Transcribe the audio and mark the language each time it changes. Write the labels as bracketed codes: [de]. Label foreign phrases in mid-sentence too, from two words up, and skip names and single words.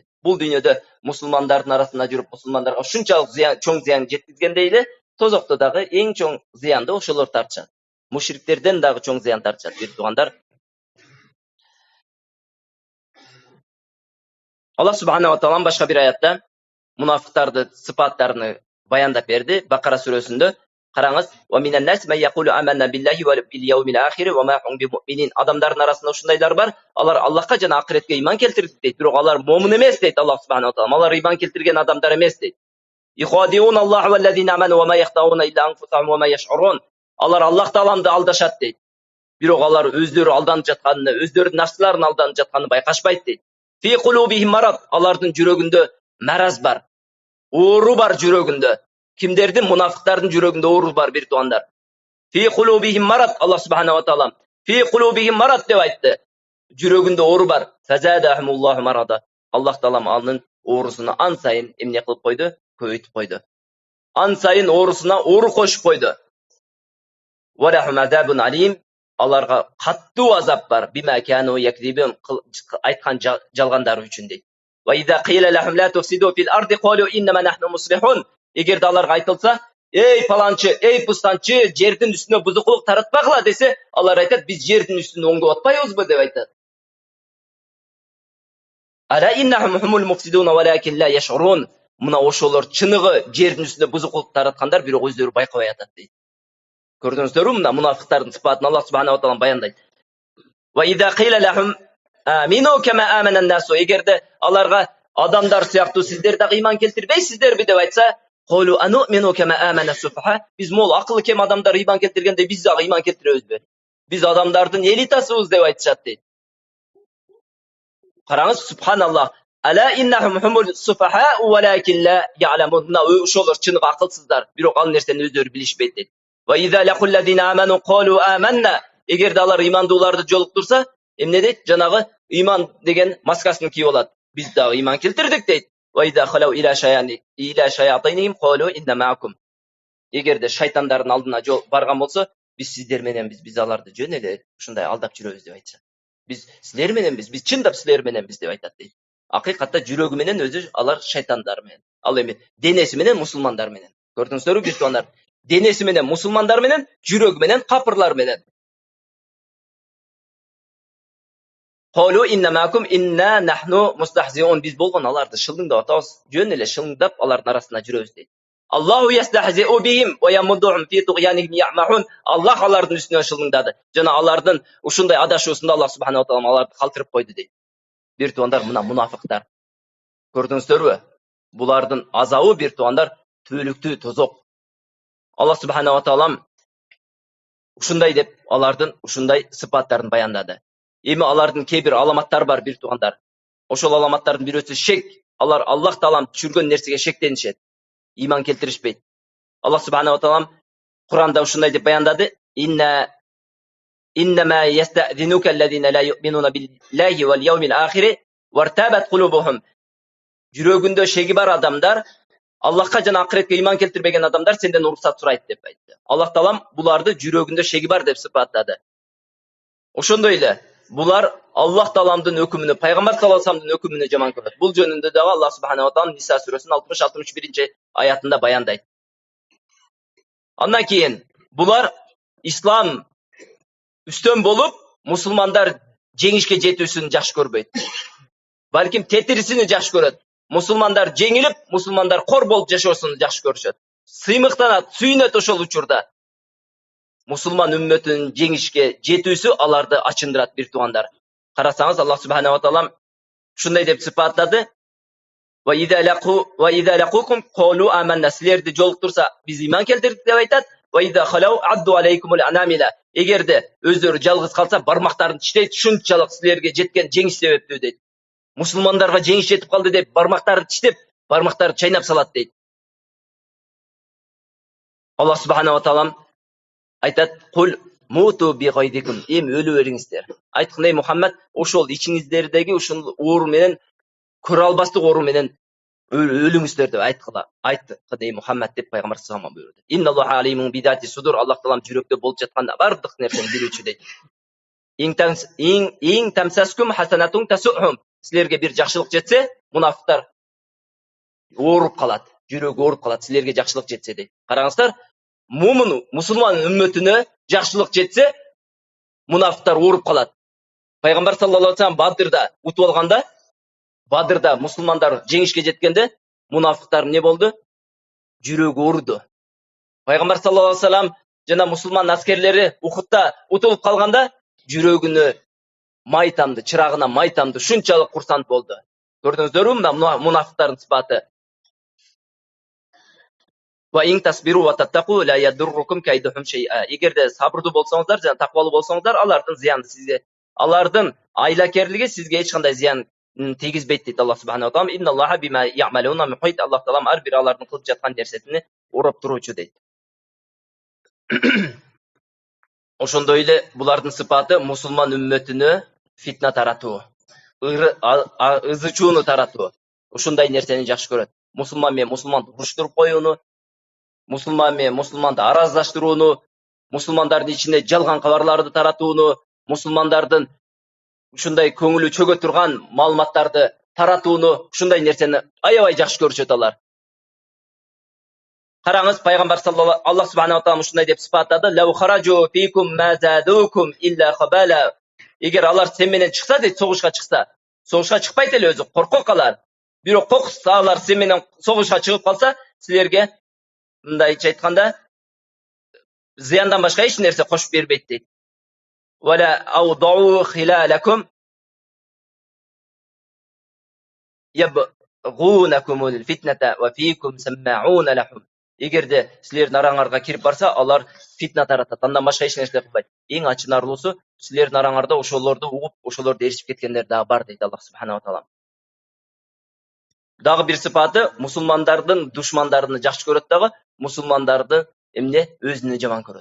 [ky] Бул дүйнөдө мусулмандардын арасында жүрүп, мусулмандарга ушунчалык чоң зыян жеткизгендей эле, тозокто дагы эң чоң зыянды ошолор тартышат. Мушриктерден дагы чоң зыян тартышат, бир туугандар. Аллах [ar] سبحانه وتعالى [ky] башка бир аятта мунафиктардын сыпаттарын баяндап берди. Бакара сүрөсүндө караңыз, [ar] "ومن الناس من يقول آمنا بالله وباليوم الآخر وما هم بمؤمنين." [ky] Адамдардын арасында ушундайлар бар, алар Аллахка жана акыретке иман келтирди дейт, бирок алар момун эмес дейт Аллах [ar] سبحانه وتعالى. [ky] Алар иман келтирген адамдар эмес дейт. [ar] "يخادعون الله والذين آمنوا وما يخدعون إلا أنفسهم وما يشعرون." [ky] Алар Аллах тааламды алдашат дейт. Бирок алар өздөрү алданып жатканын, өздөрүнүн нафсларын алданып жатканын байкашпайт дейт. [ar] في قلوبهم مرض, [ky] алардын жүрөгүндө мараз бар. Оору бар жүрөгүндө. Кимдердин? Мунафиктардын жүрөгүндө оору бар бир туугандар. [ar] في قلوبهم مرض, [ky] Аллах [ar] سبحانه وتعالى في قلوبهم مرض [ky] деп айтты. Жүрегінде оору бар. [ar] فزادهم الله مرضا. [ky] Аллах Таалам алның оорусуна ан сайын эмне кылып койду? Көбөйтүп койду. Ан сайын оорусуна оору кошуп койду. [ar] ولهم عذاب أليم. [ky] Аларга каттуу азап бар. [ar] بما كانوا يكذبون [ky] айткан жалгандары үчүн дейт. [ar] وإذا قيل لهم لا تفسدوا في الأرض قالوا إنما نحن مصلحون. [ky] Эгерде аларга айтылса, ey паланчы, ey пустанчы, жердин үстүнө бузукулук таратпагыла десе, алар айтат, биз жердин үстүн оңдоп атпайбызбы деп айтат. [ar] ألا إنهم هم المفسدون ولكن لا يشعرون. [ky] Мына ошолор чыныгы жердин үстүнө бузукулук тараткандар, бирок өздөрү байкабай атат дейт. Көрдүңүздөрбү, мына мунафыктардын сыпатын Аллах [ar] سبحانه وتعالى [ky] баяндайт. [ar] وإذا قيل لهم آمنوا كما آمن الناس. [ky] Эгерде аларга адамдар сыяктуу сиздер дагы ыйман келтирбейсиздерби деп айтса, [ar] قالوا أنؤمن كما آمن السفهاء. [ky] Биз мол акылы кем адамдар ыйман келтиргенде биз дагы ыйман келтиребизби? Биз адамдардын элитасыбыз деп айтышат дейт. Караңыз, субханаллах. [ar] ألا إنهم هم السفهاء ولكن لا يعلمون. [ky] Мына ошолор чыныгы акылсыздар, бирок ал нерсени өздөрү билишпейт дейт. [ar] وإذا لقوا الذين آمنوا قالوا آمنا. [ky] Эгерде алар ыймандууларды жолуктурса, эмне дейт? Жанагы ыйман деген маскасын кийип алат. Биз дагы ыйман келтирдик дейт. [ar] وإذا خلوا إلى شياطينهم قالوا إنا معكم. [ky] Эгерде шайтандардын алдына барган болсо, биз сиздер мененбиз, биз аларды жөн эле ушундай алдап жүрөбүз деп айтышат. Биз силер мененбиз, биз чындап силер мененбиз деп айтат дейт. Акыйкатта жүрөгү менен өзү алар шайтандар менен. Ал эми денеси менен мусулмандар менен. Көрдүңүздөрбү биртуандар? Денеси менен мусулмандар менен, жүрөгү менен капырлар менен. [ar] قالوا إنا معكم إنا نحن مستهزئون. [ky] Биз болгон аларды шылдыңдап атабыз. Жөн эле шылдыңдап алардын арасында жүрөбүз дейт. [ar] الله يستهزئ بهم ويمدهم في طغيانهم يعمهون. [ky] Аллах алардын үстүнө шылдыңдады. Жана алардын ушундай адашуусунда Аллах [ar] سبحانه وتعالى [ky] аларды калтырып койду дейт. Bir tuanдар, мына мунафыктар. Көрдүңүздөрбү? Булардын азабы bir tuanдар түбөлүктүү тозок. Аллах [ar] سبحانه وتعالى [ky] ушундай деп алардын ушундай сыпаттарын баяндады. Эми алардын кээ бир аламаттары бар bir tuanдар. Ошол аламаттардын бирөөсү шек. Алар Аллах таалам түшүргөн нерсеге шектенишет. Иман келтиришпейт. Аллах [ar] سبحانه وتعالى [ky] Куранда ушундай деп баяндады. [ar] إنما يستأذنك الذين لا يؤمنون بالله واليوم الآخر وارتابت قلوبهم. [ky] Жүрөгүндө шеги бар адамдар, Аллахка жана акыретке ыйман келтирбеген адамдар сенден уруксат сурайт деп айтты. Аллах таалам буларды жүрөгүндө шеги бар деп сыпаттады. Ошондой эле булар Аллах тааламдын өкүмүнө, пайгамбар [ar] صلى الله عليه [ky] вассаламдын өкүмүнө жаман көрөт. Бул жөнүндө дагы Аллах [ar] سبحانه وتعالى [ky] Ниса сүрөсүнүн 60-61 аятында баяндайт. Андан кийин булар ислам üstön bolup musulmanlar жеңишке жетүүсүн жакшы көрбөйт. Балким тетирисини жакшы көрөт. Musulmanlar жеңилип, musulmanlar кор болуп жашоосун жакшы көрүшөт. Сыймыктанат, сүйүнөт ошол учурда. Мусулман үммөтүнүн жеңишке жетүүсү аларды ачындырат bir tuanдар. Карасаңыз, Аллах [ar] سبحانه وتعالى [ky] ушундай деп сыпаттады. [ar] وإذا لقوكم قالوا آمنا. [ky] Силерди жолуктурса, биз ыйман келтирдик деп айтат. [ar] وإذا خلوا عضوا عليكم الأنامل. [ky] Эгерде өздөрү жалгыз калса, бармактарын тиштейт, шунчалык силерге жеткен жеңиш себептүү дейт. Мусулмандарга жеңиш жетип калды деп бармактарын тиштеп, бармактарын чайнап салат дейт. Аллах [ar] سبحانه وتعالى [ky] айтат: [ar] "قل موتوا بغيظكم." [ky] Эми өлүп бериңиздер. Айткандай Мухаммад, ошол ичиңиздердеги ушул оору менен, көрө албастык оору менен өлүңүздөр деп айтты кыдай Мухаммад деп пайгамбар [ar] صلى الله عليه وسلم [ky] буйруду. [ar] إن الله عليم بذات الصدور. [ky] Аллах таалам жүрөктө болуп жаткан бардык нерсени билүүчү дейт. [ar] إن تمسسكم حسنة تسؤهم. [ky] Силерге бир жакшылык жетсе, мунафыктар ооруп калат, жүрөгү ооруп калат, силерге жакшылык жетсе дейт. Караңыздар, мусулман үммөтүнө жакшылык жетсе, мунафыктар ооруп калат. Пайгамбар [ar] صلى الله عليه وسلم [ky] Бадырда утуп алганда, Бадырда мусулмандар жеңишке жеткенде, мунафыктар не болду? Жүрөгү ооруду. Пайгамбар [ar] صلى الله عليه وسلم [ky] жана мусулман аскерлери Ухудта утулуп калганда, жүрөгүнө май тамды, чырагына май тамды, шунчалык курсант болду. Көрдүңүздөрбү, мына мунафыктардын сыпаты. [ar] وإن تصبروا وتتقوا لا يضركم كيدهم شيئا. [ky] Эгерде сабырдуу болсоңуздар жана таквалуу болсоңуздар, алардын зыяны сизге, алардын айлакерлиги сизге эч кандай зыян тийгизбейт дейт Аллах [ar] سبحانه وتعالى. إن الله بما يعملون محيط. [ky] Аллах таалам ар бир алардын кылып жаткан нерсесин уруп туруучу дейт. Ошондой эле булардын сыпаты мусулман үммөтүнө фитна таратуу, ызы чууну таратуу. Ушундай нерсени жакшы көрөт. Мусулман менен мусулманды уруштуруп коюуну, мусулман менен мусулманды араздаштырууну, мусулмандардын ичинде жалган кабарларды таратууну, мусулмандардын ушундай көңүлү чөгө турган маалыматтарды таратууну, ушундай нерсени аябай жакшы көрүшөт алар. Караңыз, пайгамбар [ar] صلى الله الله سبحانه تعالى [ky] ушундай деп сыпаттады: [ar] "لو خرجوا فيكم ما زادوكم إلا خبالا". [ky] Эгер алар сен менен чыкса дейт, согушка чыкпайт эле өзү, коркок калар. Бирок кокса алар сен менен согушка чыгып калса, силерге мындайча айтканда зыяндан башка эч нерсе кошуп бербейт дейт. [ar] ولأوضعوا خلالكم يبغونكم الفتنة وفيكم سماعون لهم. [ky] Эгерде силердин араңарга кирип барса, алар фитна таратат. Андан башка эч нерсе кылбайт. Эң ачынарлуусу, силердин араңарда ошолорду угуп, ошолорду эришип кеткендер дагы бар дейт Аллах [ar] سبحانه تعالى. [ky] Дагы бир сыпаты мусулмандардын душмандарын жакшы көрөт дагы, мусулмандарды эмне өзүнө жаман көрөт.